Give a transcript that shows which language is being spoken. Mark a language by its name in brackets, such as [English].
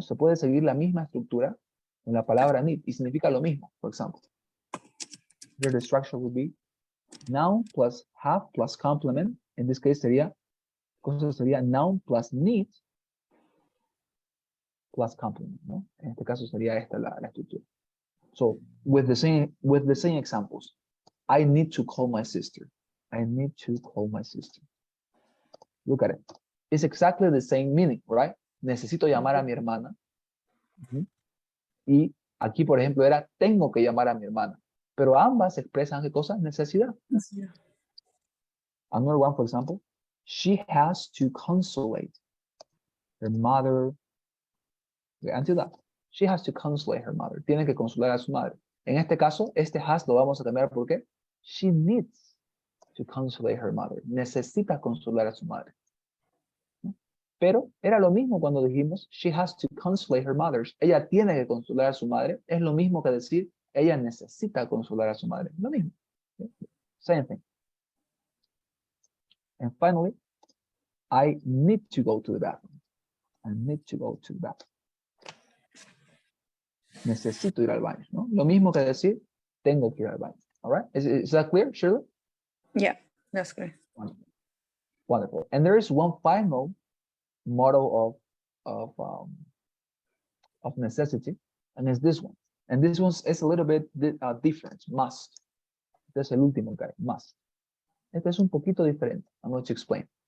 [Spanish] Se puede seguir la misma estructura con la palabra need y significa lo mismo, [English] for example. Here the structure would be noun plus have plus complement. In this case sería noun plus need plus complement, ¿no? [Spanish] En este caso sería esta la estructura. [English] So with the same examples, I need to call my sister. I need to call my sister. Look at it. It's exactly the same meaning, right? [Spanish] Necesito llamar a mi hermana. Y aquí, por ejemplo, era tengo que llamar a mi hermana. Pero ambas expresan qué cosa? Necesidad. [English] Another one, for example, she has to consolate her mother. Until that, she has to consolate her mother. [Spanish] Tiene que consolar a su madre. En este caso, este has lo vamos a cambiar porque [English] she needs to consolate her mother. [Spanish] Necesita consolar a su madre. Pero era lo mismo cuando dijimos [English] she has to consolate her mother. [Spanish] Ella tiene que consolar a su madre. Es lo mismo que decir ella necesita consolar a su madre. Lo mismo. [English] Same thing. And finally, I need to go to the bathroom. I need to go to the bathroom. [Spanish] Necesito ir al baño, ¿no? Lo mismo que decir tengo que ir al baño. [English] All right? Is that clear, Shirley? Yeah, that's clear. Wonderful. Wonderful. And there is one final model of necessity, and it's this one. And this one is a little bit different. [Spanish] Must. Este es el último guy. Must. Este es un poquito diferente. [English] I'm going to explain.